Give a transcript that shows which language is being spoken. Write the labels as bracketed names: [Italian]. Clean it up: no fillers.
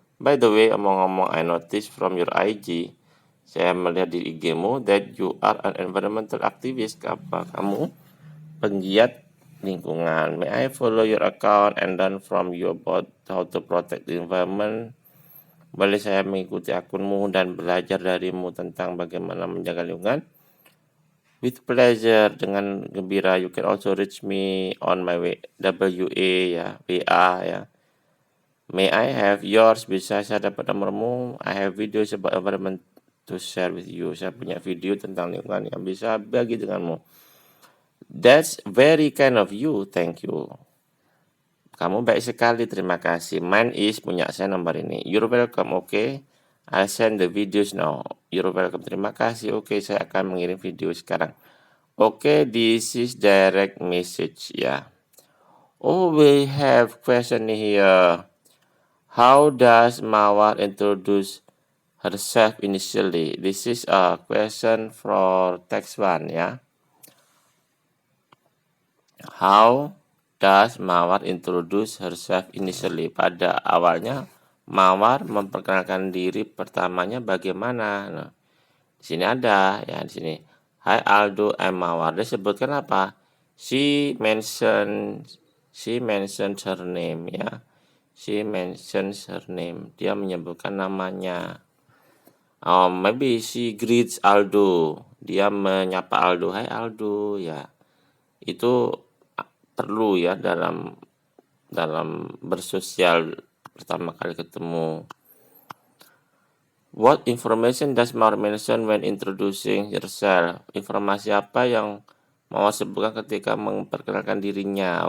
[English] By the way, [Indonesian] omong-omong, [English] I noticed from your IG. [Indonesian] Saya melihat di IG-mu [English] that you are an environmental activist. [Indonesian] Apa kamu penggiat lingkungan? [English] May I follow your account and learn from you about how to protect the environment? [Indonesian] Boleh saya mengikuti akunmu dan belajar darimu tentang bagaimana menjaga lingkungan? [English] With pleasure, [Indonesian] dengan gembira. [English] You can also reach me on my WA ya, WA ya. May I have yours? [Indonesian] Bisa saya dapat nomormu? [English] I have videos about environment to share with you. [Indonesian] Saya punya video tentang lingkungan yang bisa bagi denganmu. [English] That's very kind of you. Thank you. [Indonesian] Kamu baik sekali, terima kasih. [English] Mine is, [Indonesian] punya saya nomor ini. [English] You're welcome, okay? I'll send the videos now. You're welcome, [Indonesian] terima kasih. Oke, saya akan mengirim video sekarang. [English] Oke, this is direct message ya. Oh, we have question here. How does Mawar introduce herself initially? This is a question for text 1 ya. How does Mawar introduce herself initially? [Indonesian] Pada awalnya Mawar memperkenalkan diri pertamanya bagaimana? Nah, di sini ada ya di sini. [English] Hi Aldo, I'm Mawar. [Indonesian] Dia sebutkan apa? [English] She mentions her name ya. She mentions her name. [Indonesian] Dia menyebutkan namanya. [English] Maybe she greets Aldo. [Indonesian] Dia menyapa Aldo. Hai Aldo ya. Itu perlu ya dalam bersosial pertama kali ketemu. [English] What information does Mawar mention when introducing herself? [Indonesian] Informasi apa yang Mawar sebutkan ketika memperkenalkan dirinya?